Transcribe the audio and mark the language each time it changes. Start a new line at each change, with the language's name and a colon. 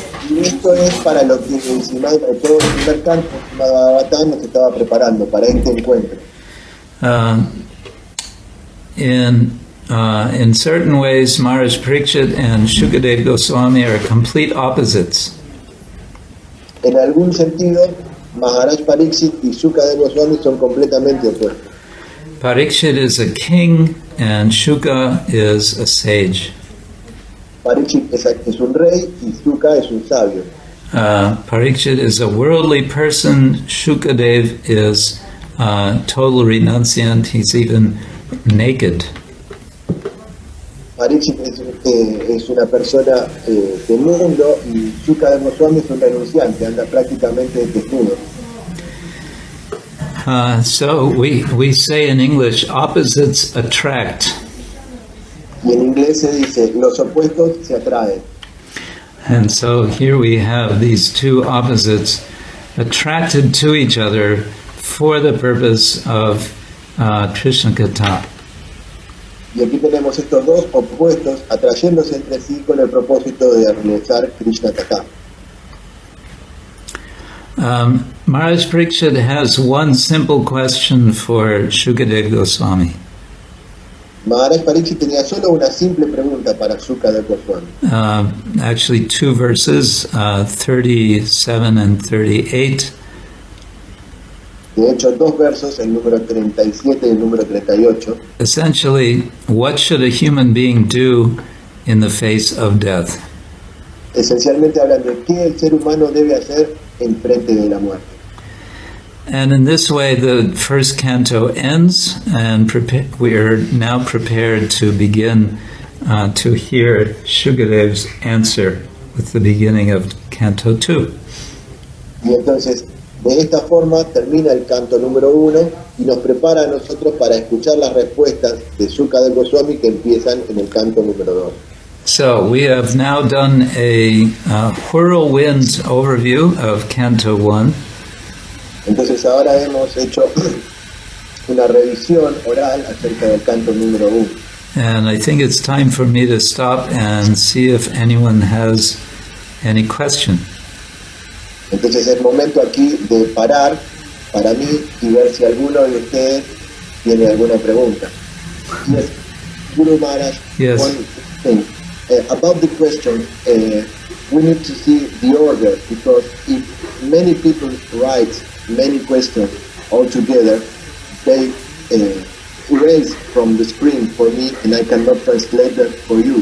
Spanish: Y esto es para lo que todo el primer canto del Srimad-Bhagavatam nos estaba preparando, para este encuentro.
English: In certain ways, Maharaj Parikshit and Shukadev Goswami are complete opposites.
Spanish: En algún sentido, Maharaj Parikshit y Shukadev Goswami son completamente opuestos.
English: Parikshit is a king and Shuka is a sage.
Spanish: Parikshit es un rey y Shuka es un sabio.
English: Parikshit is a worldly person. Shukadev is total renunciant. He's even naked.
Spanish: Parikshit es una persona del mundo y Shukadev Goswami es un renunciante, anda prácticamente desnudo.
English: So we say in English, opposites attract.
Spanish: Y en inglés se dice, los opuestos se atraen.
English: And so here we have these two opposites attracted to each other for the purpose of Krishna Katha.
Spanish: Y aquí tenemos estos dos opuestos atrayéndose entre sí con el propósito de realizar Krishna Katha.
English: Maharaj Parikshit has one simple question for Shukadev Goswami.
Spanish: Maharaj Parikshit tenía solo una simple pregunta para Shukadev Goswami.
English: Actually, two verses, 37 and 38.
Spanish: De hecho, dos versos, el número 37 y el número 38.
English: Essentially, what should a human being do in the face of death?
Spanish: Esencialmente hablan de qué el ser humano debe hacer en frente de la muerte.
English: And in this way, the first canto ends, and we are now prepared to begin to hear Shukadev's answer with the beginning of Canto 2.
Spanish: Y entonces, de esta forma termina el canto número 1 y nos prepara a nosotros para escuchar las respuestas de Shukadev Goswami que empiezan en el canto número 2.
English: So we have now done a whirlwind overview of Canto 1.
Spanish: Entonces ahora hemos hecho una revisión oral acerca del canto número 1.
English: And I think it's time for me to stop and see if anyone has any question.
Spanish: Entonces es momento aquí de parar para mí y ver si alguno de ustedes tiene alguna pregunta.
English: Yes, Guru Maharaj, Yes. one thing. About the question, we need to see the order, because if many people write many questions all together, they erased from the screen for me, and I cannot translate that for you.